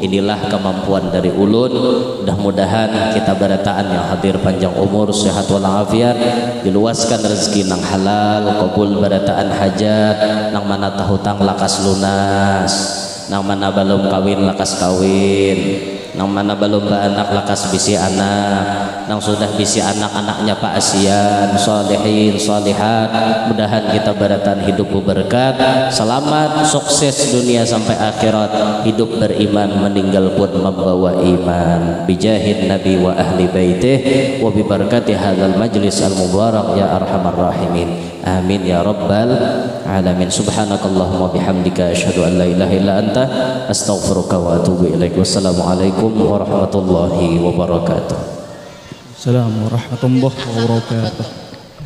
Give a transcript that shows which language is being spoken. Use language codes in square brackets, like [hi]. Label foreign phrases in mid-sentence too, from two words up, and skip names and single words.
[bjn] Inilah kemampuan dari ulun. Mudah-mudahan kita berataan yang hadir panjang umur, sehat walafiat, diluaskan rezeki nang halal, kabul berataan hajat, nang mana tahutang lakas lunas, nang mana belum kawin lakas kawin, nang mana belum beranak lakas bisi anak, nang sudah bisi anak-anaknya Pak Asian, solehin, solehat. Mudahan kita beratan hidup berkat, selamat, sukses dunia sampai akhirat, hidup beriman, meninggal pun membawa iman. [ar] بجاه النبي وأهل بيته وببركات هذا المجلس المبارك يا أرحم الراحمين. آمين يا رب العالمين. سبحانك اللهم وبحمدك أشهد أن لا إله إلا أنت أستغفرك وأتوب إليك. والسلام عليكم ورحمة الله وبركاته. السلام عليكم ورحمة الله وبركاته.